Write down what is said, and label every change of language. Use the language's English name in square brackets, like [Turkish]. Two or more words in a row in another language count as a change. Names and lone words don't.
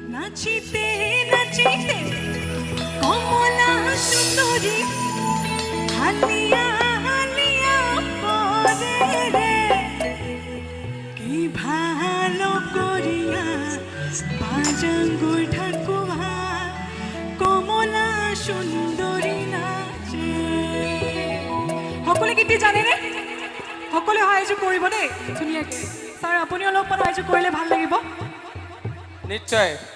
[Bangla] নাচিতে নাচিতে কমলা সুন্দরী হালিয়া হালিয়া পরে রে কি ভালো করিয়া বাজাঙ্গু ঠাকুমা কমলা সুন্দরী নাচে। [Assamese] সকলে গীতটি জানেনে? সকলে সহায় কৰিবনে? ধুনীয়াকে ছাৰ আপুনি অলপমান সহায় কৰিলে ভাল লাগিব। নিশ্চয়।